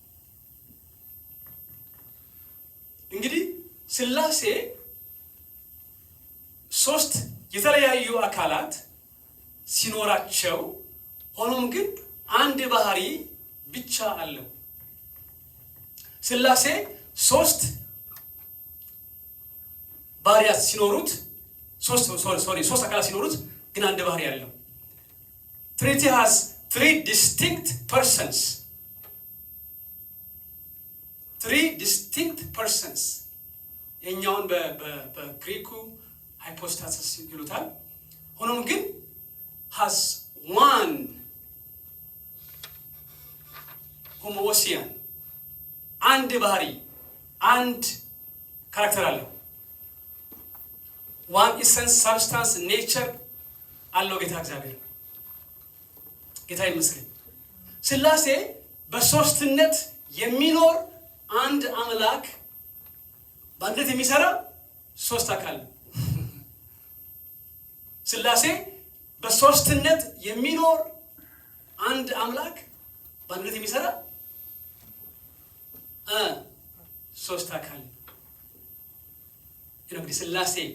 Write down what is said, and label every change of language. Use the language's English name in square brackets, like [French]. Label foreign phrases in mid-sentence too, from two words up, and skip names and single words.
[Amharic] እንግዲህ ስላሴ ሶስት የተለያዩ አካላት ሲኖራቸው ሆኖም ግን አንድ ባህሪ ብቻ አለው። ስላሴ ሶስት ባህሪያት ሲኖሩት ሶስት አካላት ሲኖሩት ግን አንድ ባህሪ አለው። [English] Trinity has 3 distinct persons. 3 distinct persons. [Amharic] የኛውን በግሪኩ ሃይፖስታሲስ ይሉታል። ሆኖም ግን [English] has one [Amharic] homoousian አንድ ባህሪ አንድ ካራክተር አለው። [English] one essence substance nature [Amharic] አለው ጌታ እግዚአብሔር። ጌታ ይመስገን። ሥላሴ በሶስትነት የሚኖር አንድ አምላክ በአንድነት የሚሰራ ሶስት አካል ነው። ሥላሴ በሶስትነት የሚኖር አንድ አምላክ በአንድነት የሚሰራ ሶስት አካል ነው። እንግዲህ ሥላሴ